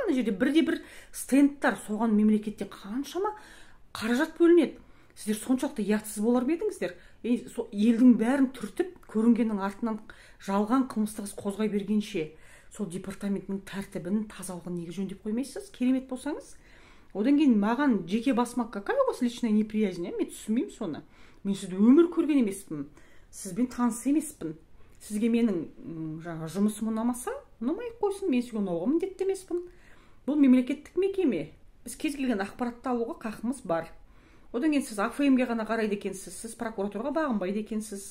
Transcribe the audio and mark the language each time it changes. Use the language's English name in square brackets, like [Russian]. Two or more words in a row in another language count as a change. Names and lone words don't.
[Kazakh] Ана жерде бірде-бір стендтар, соған мемлекетте қаншама қаражат бөлінеді. Сіздер соншалықты ұятсыз болар ма едіңіздер? Елдің бәрін түртіп, көрінгеннің артынан жалған қылмыстық іс қозғай бергенше, сол департаментінің тәртібін, тазалығын неге жөндеп қоймайсыз? Керемет болсаңыз. Одан кейін маған жеке басыма [Russian] какая у вас личная неприязнь? [Kazakh] Мен түсінбеймін соны. Мен сізді өмір көрген емеспін. Сізбен таныс емеспін. Сізге менің жұмысым ұнамаса, ұнамай қойсын, мен сізге ұнауға міндетті емеспін. Бұл мемлекеттік мекеме. Біз кез келген ақпаратты алуға қақымыз бар. Одан кейін сіз АФМ-ге ғана қарайды екенсіз, сіз прокуратураға бағынбайды екенсіз.